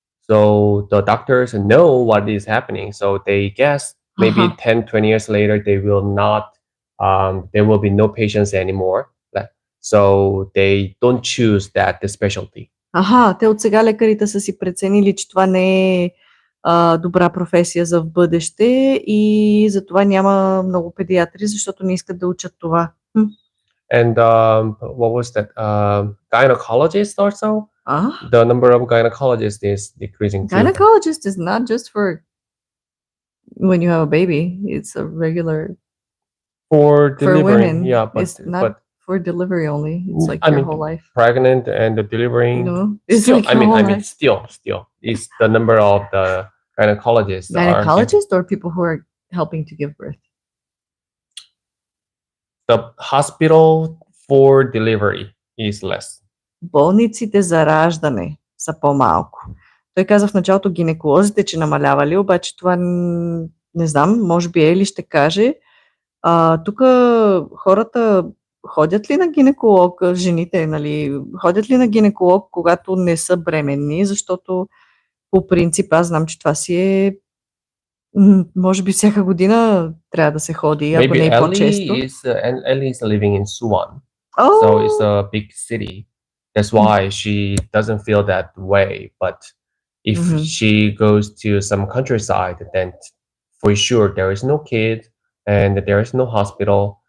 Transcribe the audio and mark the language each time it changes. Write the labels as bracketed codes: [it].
[en] So the doctors know what is happening. So they guess maybe 10-20 years later they will not there will be no patients anymore. So they don't choose that the specialty. Те от сега лекарите са си преценили, че това не е добра професия за в бъдеще и затова няма много педиатри, защото не искат да учат това. And what was that? Gynecologists also? The number of gynecologists is decreasing too. Gynecologist is not just for when you have a baby. It's a regular for delivery. women. Yeah, but it's not for delivery only. It's like your whole life. Pregnant and delivering. No, it's still, like your whole life. still, it's the number of the gynecologists. Gynecologists or people who are helping to give birth? The hospital for delivery is less. [bg] Болниците за раждане са по-малко. Той каза в началото гинеколозите, че намалявали, обаче това не знам, може би Ели ще каже. Тук хората ходят ли на гинеколог, жените, нали, ходят ли на гинеколог, когато не са бременни, защото по принцип аз знам, че това си е може би всяка година трябва да се ходи, ако не е по-често. [en] Ellie is living in Suwon. So it's a big city. That's why she doesn't feel that way. But if she goes to some countryside, then for sure there is no kid and there is no hospital.